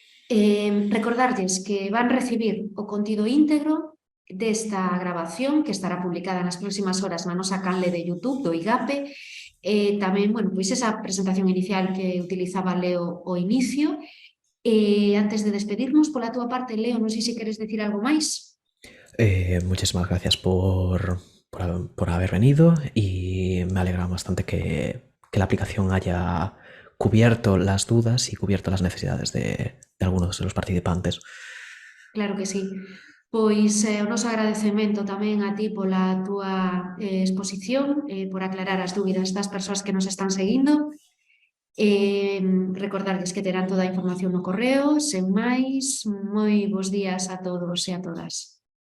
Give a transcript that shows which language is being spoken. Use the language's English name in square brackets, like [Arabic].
[Galician] Recordarlles que van recibir o contido íntegro desta grabación que estará publicada nas próximas horas na nosa canle de YouTube do IGAPE. Tamén, bueno, pois esa presentación inicial que utilizaba Leo ao inicio. Antes de despedirnos, pola túa parte, Leo, non sei se queres decir algo máis. [Spanish] Muchísimas gracias por haber venido y me alegra bastante que la aplicación haya cubierto las dudas y cubierto las necesidades de algunos de los participantes. Claro que sí. [Galician] Pois o noso agradecemento tamén a ti pola túa exposición, por aclarar as dúbidas das persoas que nos están seguindo. Recordarles que terán toda a información no correo. Sen máis, moi bons días a todos e a todas.